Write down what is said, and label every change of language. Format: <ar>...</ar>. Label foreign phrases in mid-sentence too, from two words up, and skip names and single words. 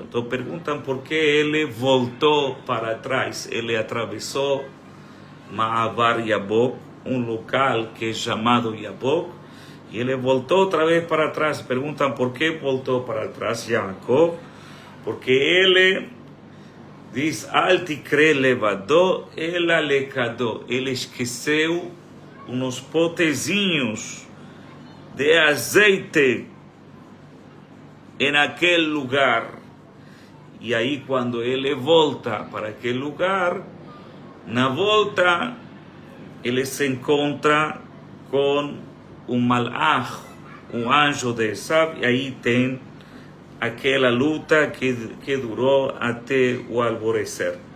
<pt>Então perguntam por que ele voltou para trás. Ele atravessou Ma'avar Yabok, um local que é chamado Yabok, e ele voltou outra vez para trás. Perguntam por que voltou para trás Jacob. Porque ele diz:</pt> <he>אל תקרי לבדו, אלא לכדו.</he> <pt>Ele esqueceu uns potezinhos de azeite</pt> <es>en aquel lugar.</es> <pt>E aí quando ele volta para aquele lugar, na volta ele se encontra com um malach, um anjo de Esav, e aí tem aquela luta que durou até o alvorecer.</pt>